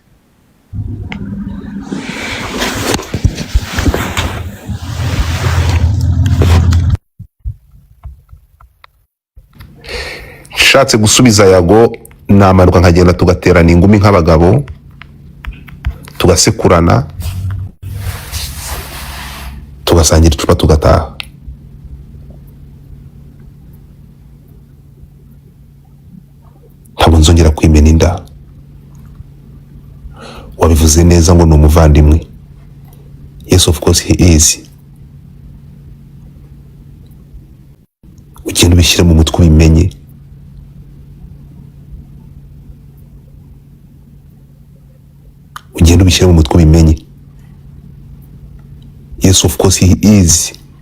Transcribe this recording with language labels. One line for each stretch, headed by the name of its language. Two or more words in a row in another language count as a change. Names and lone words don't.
Kinyarwanda: Nshatse gusubiza Yago namanuka nkagenda tugaterana ingumi nk'abagabo, tugasekurana, tugasangira icupa tugataha. Ntabwo nzongera kwimena inda. Wabivuze neza ngo ni umuvandimwe.
English: Yes, of course he is.
Kinyarwanda: Ugenda ubishyira mu mutwe ubimenye. Ugenda ubishyira mu mutwe ubimenye.
English: Yes, of course he is.